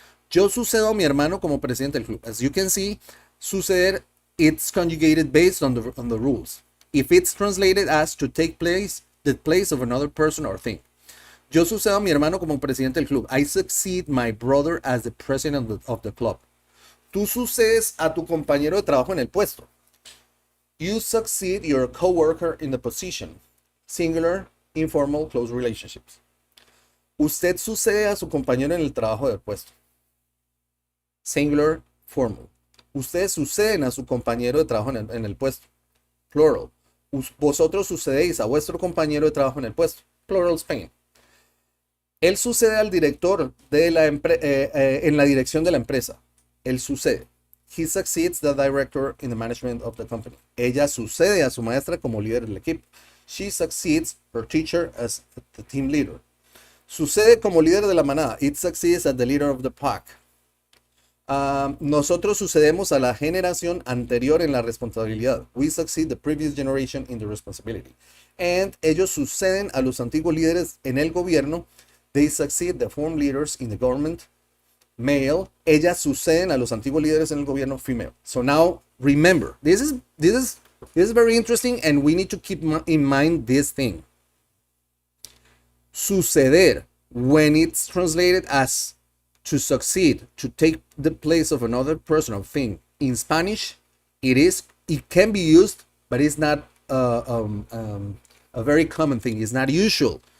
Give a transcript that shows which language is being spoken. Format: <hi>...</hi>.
<es>Yo sucedo a mi hermano como presidente del club.</es> <en>As you can see, suceder, it's conjugated based on the rules. If it's translated as to take place, the place of another person or thing.</en> <es>Yo sucedo a mi hermano como presidente del club.</es> <en>I succeed my brother as the president of the club.</en> <es>Tú sucedes a tu compañero de trabajo en el puesto.</es> <en>You succeed your coworker in the position. Singular, informal, close relationships.</en> <es>Usted sucede a su compañero en el trabajo del puesto.</es> <en>Singular, formal.</en> <es>Ustedes suceden a su compañero de trabajo en el puesto. Plural. Vosotros sucedéis a vuestro compañero de trabajo en el puesto.</es> <en>Plural, Spain.</en> <es>Él sucede al director de en la dirección de la empresa. Él sucede.</es> <en>He succeeds the director in the management of the company.</en> <es>Ella sucede a su maestra como líder del equipo.</es> <en>She succeeds her teacher as the team leader.</en> <es>Sucede como líder de la manada.</es> <en>It succeeds as the leader of the pack.</en> <es>Nosotros sucedemos a la generación anterior en la responsabilidad.</es> <en>We succeed the previous generation in the responsibility.</en> <es>And ellos suceden a los antiguos líderes en el gobierno.</es> <en>They succeed the former leaders in the government. Male.</en> <es>Ellas suceden a los antiguos líderes en el gobierno.</es> <en>Female. So now remember, this is very interesting, and we need to keep in mind this thing. Suceder, when it's translated as to succeed, to take the place of another person or thing, in Spanish, it can be used, but it's not a very common thing. It's not usual.</en>